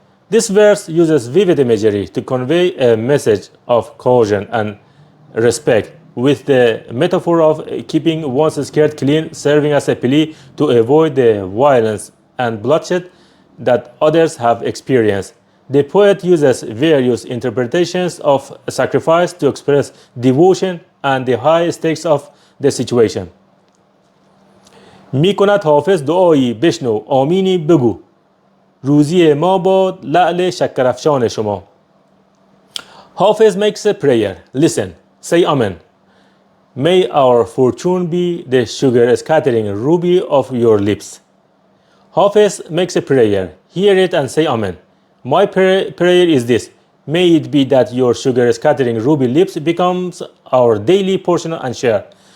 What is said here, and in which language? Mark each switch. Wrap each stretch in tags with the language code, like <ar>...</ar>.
<en>This verse uses vivid imagery to convey a message of caution and respect, with the metaphor of keeping one's skirt clean serving as a plea to avoid the violence and bloodshed that others have experienced. The poet uses various interpretations of sacrifice to express devotion and the high stakes of the situation.</en> <fa>می کند حافظ دعایی بشنو آمینی بگو روزی ما باد لعل شکرافشان شما.</fa> <en>Hafez makes a prayer. Listen, say Amen. May our fortune be the sugar scattering ruby of your lips. Hafez makes a prayer. Hear it and say Amen. My prayer is this. May it be that your sugar scattering ruby lips becomes our daily portion and share.</en>